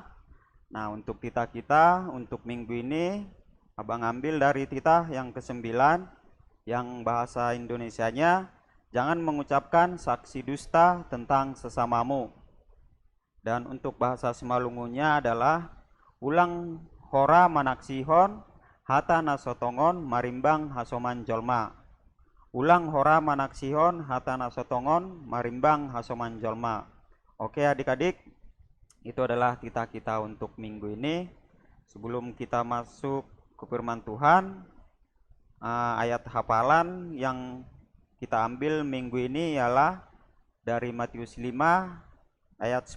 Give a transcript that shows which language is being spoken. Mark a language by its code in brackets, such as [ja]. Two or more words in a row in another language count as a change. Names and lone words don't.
[id] Nah, untuk titah kita untuk minggu ini, Abang ambil dari titah yang ke-9, yang bahasa Indonesianya, jangan mengucapkan saksi dusta tentang sesamamu. Dan untuk bahasa Semalungunya adalah [bts] ulang hora manaksihon hata nasotongon marimbang hasoman jolma. Ulang hora manaksihon hata nasotongon marimbang hasoman jolma. [id] Oke adik-adik, itu adalah titah kita untuk minggu ini. Sebelum kita masuk ke firman Tuhan, ayat hafalan yang kita ambil minggu ini ialah dari Matius 5 ayat 10.